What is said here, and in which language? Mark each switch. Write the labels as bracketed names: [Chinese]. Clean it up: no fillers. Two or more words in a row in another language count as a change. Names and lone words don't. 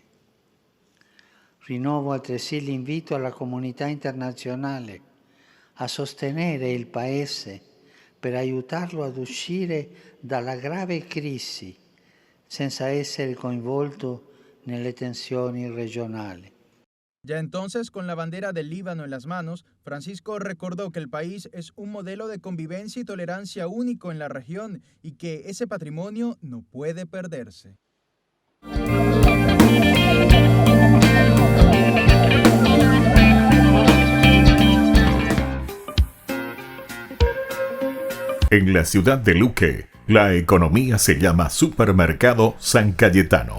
[Italian] Rinnovo altresì l'invito alla comunità internazionale a sostenere il Paese per aiutarlo ad uscire dalla grave crisi senza essere coinvolto nelle tensioni regionali. [Spanish] Ya entonces, con la bandera del Líbano en las manos, Francisco recordó que el país es un modelo de convivencia y tolerancia único en la región y que ese patrimonio no puede perderse. En la ciudad de Luque, la economía se llama Supermercado San Cayetano.